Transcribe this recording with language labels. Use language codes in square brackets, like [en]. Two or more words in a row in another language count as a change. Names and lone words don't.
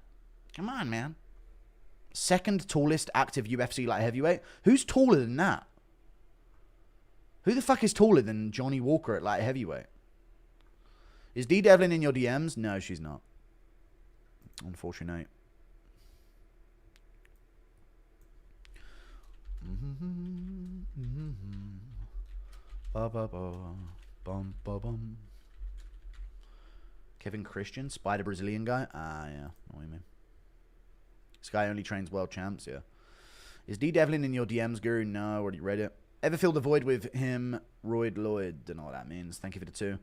[en] Come on, man. Second tallest active UFC light heavyweight. Who's taller than that? Who the fuck is taller than Johnny Walker at light heavyweight? Is D. Devlin in your DMs? No, she's not. Unfortunate. Ba ba ba bum ba bum. Kevin Christian, Spider Brazilian guy. Ah, yeah, what do you mean? This guy only trains world champs. Yeah. Is D Devlin in your DMs, Guru? No, already read it. Ever filled the void with him, Royd Lloyd? Don't know what that means. Thank you for the 2.